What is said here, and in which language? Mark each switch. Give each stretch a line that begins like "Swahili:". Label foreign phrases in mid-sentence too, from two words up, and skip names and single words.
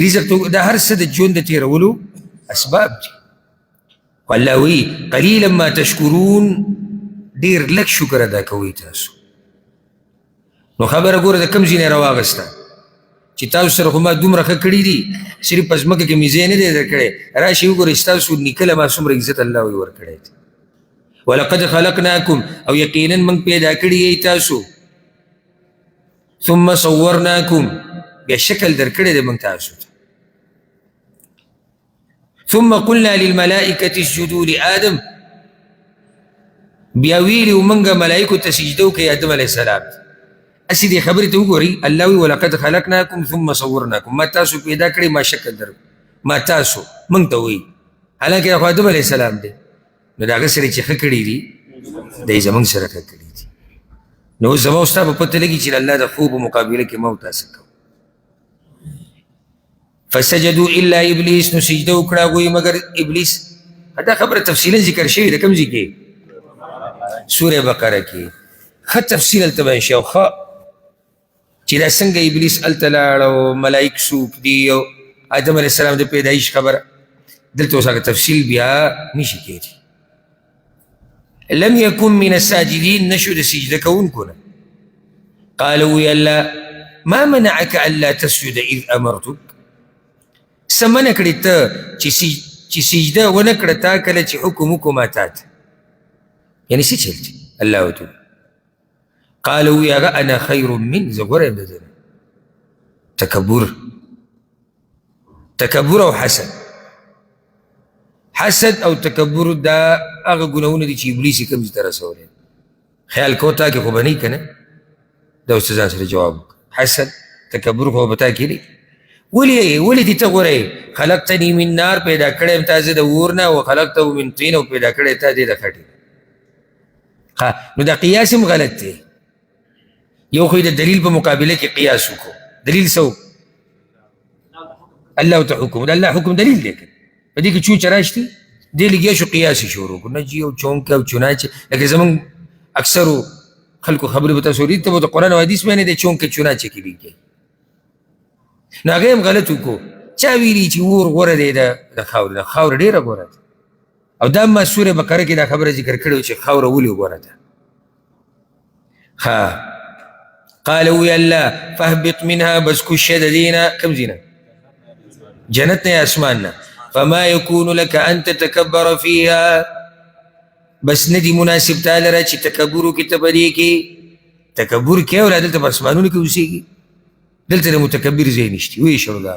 Pashto: رزق ته وګوره دا هر څه د ژوند د تېرولو اسباب دي خو الله وایي
Arabic: قلیلا ما تشکرون
Pashto: ډېر لږ شکر ادا کوئ تاسو نو خبره ګوره د کوم ځای نه راواغسته چې تاسو سره خو ما دومره ښه کړي دي صرف په ځمکه کې مې ځای نه دی درکړی راشئ وګورئ ستاسو نیکه له ما څومره عزت الله ورکړی دی
Arabic: ولقد خلقناكم
Pashto: او یقینا من پیدا کړی تاسو
Arabic: ثم صورناكم
Pashto: بیا شکل در کړی دی من تاسو
Arabic: ثم قلنا للملائكة اسجدوا لآدم
Pashto: بیا ویلی ومنګه ملائکو ته سجده وکړئ آدم
Arabic: علیه السلام
Pashto: اسې دې خبرې ته وګورئ الله وی
Arabic: ولقد خلقناكم ثم صورناكم
Pashto: ما تاسو پیدا کړی ما شکل در ما تاسو موږ ته وایي حالانکې خو آدم
Arabic: علیه السلام
Pashto: دی نو د هغه سره چې ښه کړي دي دی زموږ سره ښه کړي دي نو اوس زما ستا په پته لګي چې د الله د خوب په مقابله کې ما تاسو کوو
Arabic: فسجدوا الا ابلیس
Pashto: نو سجده وکړه هغوی مګر ابلیس دا خبره تفصیلا ذکر شوې ده کوم ځای کې سوره بقره کې ښه تفصیل هلته بیان شوی ښه چې دا څنګه ابلیس هلته لاړ او ملایک څوک دي او آدم
Arabic: علیه السلام
Pashto: د پیدایش خبره دلته اوس هغه تفصیل بیا نشي کېدی
Arabic: لم يكن من الساجدين
Pashto: نشو د سجده کوونکو نه
Arabic: قالوا يا الله ما منعك الا تسجد اذ امرتك
Pashto: سمنه کړی ته چې سجده ونه کړه تا کله چې حکم وکړو ما تا ته یعنې څه چل دی الله ورته قال وی هغه
Arabic: انا خیر من
Pashto: زه غوره یم د ده تکبر او حسد او تکبر دا هغه ګناهونه دي چې ابلیس یې کوم ځای ته رسولی خیال کو تا کې خو به نه وي که نه دا اوس ځان سره جواب وکړه حسد تکبر خو به تا کې نه ولې دې ته غوره
Arabic: خلقتني من نار
Pashto: پیدا کړی یم تا زه د اور نه
Arabic: و خلقته من طین
Pashto: او پیدا کړی تا دې د خټې نو دا قیاس هم غلط دی یو خو د دلیل په مقابله کې قیاس وکړو دلیل څه الله ته حکم د الله حکم دلیل دی په دې کې چوچ راشتي دې لګیا شو قیاس یې شروع کړو نجي او چونکه او چناچه لکه زمونږ اکثرو خلکو خبرې به تاسو اورېدې ته به د قرآن او حدیث باندې د چونکه چناچه کې لګي نو هغه هم غلط وکړو چا ویلي چې اور غوره دی د خاورې د خاوره ډېره غوره ده او دا ما سوره بقره کې دا خبره ذکر کړې چې خاوره ولې غوره ده قال وی الله
Arabic: فاهبط منها
Pashto: بس کوشه د دینه کوم ځای نه جنت نه اسمان نه
Arabic: فما يكون لك ان تتكبر فيها
Pashto: بس ندی مناسب تعالی را چې تکبر وکړي ته په دې کې تکبر کوي او دلته په اسمانونو کې اوسېږي دلته د متکبر ځای نشته وایي شروع دا